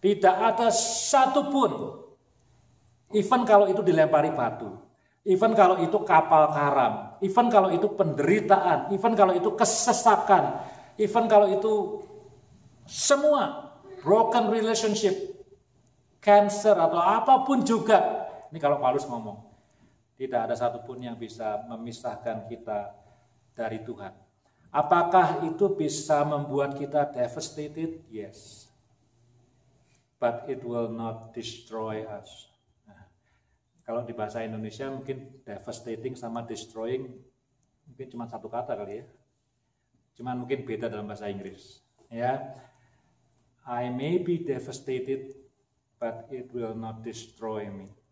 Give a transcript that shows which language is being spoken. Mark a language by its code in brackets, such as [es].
[id] Tidak ada satupun, even kalau itu dilempari batu, even kalau itu kapal karam, even kalau itu penderitaan, even kalau itu kesesakan, even kalau itu semua [en] broken relationship, [id] cancer atau apapun juga. Ini kalau Paulus ngomong, tidak ada satupun yang bisa memisahkan kita dari Tuhan. Apakah itu bisa membuat kita devastated? [en] Yes. But it will not destroy us. [id] Nah, kalau di bahasa Indonesia mungkin devastating sama destroying mungkin cuma satu kata kali ya. Cuma mungkin beda dalam bahasa Inggris. [en] Ya, I may be devastated, but it will not destroy me.